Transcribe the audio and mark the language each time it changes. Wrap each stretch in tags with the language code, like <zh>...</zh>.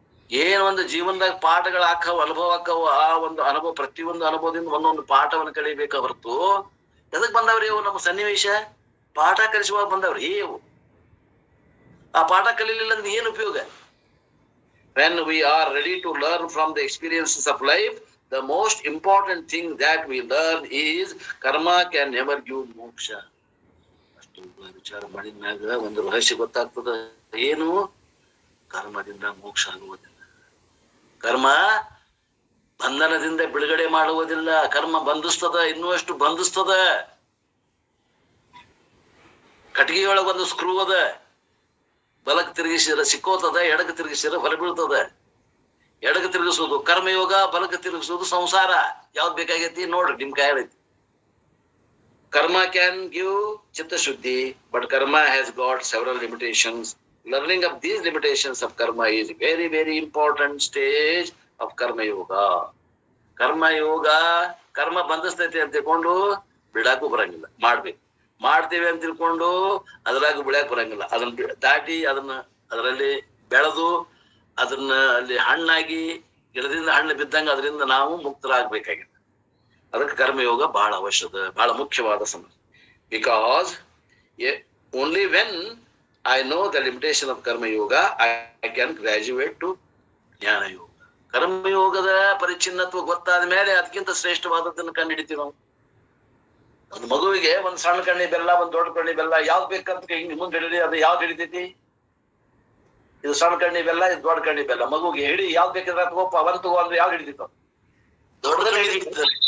<kn>ಏನ್ ಒಂದು ಜೀವನದಾಗ ಪಾಠಗಳು ಹಾಕವು, ಅನುಭವ ಹಾಕವು, ಆ ಒಂದು ಅನುಭವ, ಪ್ರತಿಯೊಂದು ಅನುಭವದಿಂದ ಒಂದೊಂದು ಪಾಠವನ್ನು ಕಲಿಬೇಕ ಹೊರತು ಎದಕ್ ಬಂದವ್ರಿ ಇವು? ನಮ್ಮ ಸನ್ನಿವೇಶ ಪಾಠ ಕಲಿಸುವಾಗ ಬಂದವ್ರಿ ಇವು. ಆ ಪಾಠ ಕಲೀಲಿಲ್ಲ ಅಂದ್ರೆ ಏನ್ ಉಪಯೋಗ?</kn> <en>When we are ready to learn from the experiences of life, the most important thing that we learn is karma can never give moksha.</en> <kn>ಅಷ್ಟು ವಿಚಾರ ಮಾಡಿದ ಮ್ಯಾಗ ಒಂದು ರಹಸ್ಯ ಗೊತ್ತಾಗ್ತದ. ಏನು? ಕರ್ಮದಿಂದ ಮೋಕ್ಷ ಆಗುವುದಿಲ್ಲ. ಕರ್ಮ ಬಂಧನದಿಂದ ಬಿಡುಗಡೆ ಮಾಡುವುದಿಲ್ಲ. ಕರ್ಮ ಬಂಧಿಸ್ತದ, ಇನ್ನೂ ಎಷ್ಟು ಬಂಧಿಸ್ತದ. ಕಟ್ಟಿಗೆಯೊಳಗೆ ಒಂದು ಸ್ಕ್ರೂ ಅದ, ಬಲಕ್ಕೆ ತಿರುಗಿಸಿರ ಸಿಕ್ಕೋತದ, ಎಡಕ್ಕೆ ತಿರುಗಿಸಿರ ಹೊರ ಬೀಳ್ತದ. ಎಡಕ್ಕೆ ತಿರುಗಿಸೋದು ಕರ್ಮಯೋಗ, ಬಲಕ್ಕೆ ತಿರುಗಿಸೋದು ಸಂಸಾರ. ಯಾವ್ದು ಬೇಕಾಗೈತಿ ನೋಡ್ರಿ, ನಿಮ್ ಕೈ ಹೇಳೈತಿ.</kn> <en>Karma can give ಚಿತ್ತಶುದ್ಧಿ, but karma has got several limitations. Learning of these limitations of karma is very, very important stage of karma yoga.</en> <kn>Karma yoga, ಕರ್ಮ ಬಂಧಿಸ್ತೈತಿ ಅಂತ ತಿಳ್ಕೊಂಡು ಬಿಡಾಕು ಬರಂಗಿಲ್ಲ, ಮಾಡ್ಬೇಕು. ಮಾಡ್ತೇವೆ ಅಂತ ತಿಳ್ಕೊಂಡು ಅದ್ರಾಗ ಬಿಡಾಕ್ ಬರಂಗಿಲ್ಲ. ಅದನ್ನ ದಾಟಿ ಅದರಲ್ಲಿ ಬೆಳೆದು ಅದನ್ನ ಅಲ್ಲಿ ಹಣ್ಣಾಗಿ ಗಿಡದಿಂದ ಹಣ್ಣು ಬಿದ್ದಂಗ ಅದರಿಂದ ನಾವು ಮುಕ್ತರಾಗಬೇಕಾಗಿದೆ. ಅದಕ್ಕೆ ಕರ್ಮಯೋಗ ಬಹಳ ಅವಶ್ಯದ, ಬಹಳ ಮುಖ್ಯವಾದ ಸಮಸ್ಯೆ.</kn> <en>Because only when I know the limitation of karma yoga, I can graduate to jnana yoga.</en> <kn>ಕರ್ಮಯೋಗದ ಪರಿಚ್ಛಿನ್ನತ್ವ ಗೊತ್ತಾದ ಮೇಲೆ ಅದಕ್ಕಿಂತ ಶ್ರೇಷ್ಠವಾದದ್ದನ್ನು ಕಂಡುಹಿಡಿತೀವಿ ನಾವು. ಒಂದು ಮಗುವಿಗೆ ಒಂದ್ ಸಣ್ಣ ಕಣ್ಣಿ ಬೆಲ್ಲ, ಒಂದ್ ದೊಡ್ಡ ಕಣ್ಣಿ ಬೆಲ್ಲ ಯಾವ್ದು ಬೇಕಂತ ಹಿಂಗ್ ಮುಂದೆ ಹಿಡಿದಿ, ಅದು ಯಾವ್ದು ಹಿಡಿತೈತಿ? ಇದು ಸಣ್ಣ ಕಣ್ಣಿ ಬೆಲ್ಲ, ಇದು ದೊಡ್ಡ ಕಣ್ಣಿ ಬೆಲ್ಲ. ಮಗುಗೆ ಹಿಡಿ ಯಾವ್ದು ಬೇಕಿದ್ರೆ ತಗೋಪ್ಪ, ಅವನ್ ತಗೋ ಅಂದ್ರೆ ಯಾವ್ದು ಹಿಡಿತಿತ್ತು? ದೊಡ್ಡದಲ್ಲಿ ಹಿಡಿತಿತ್ತು.</kn>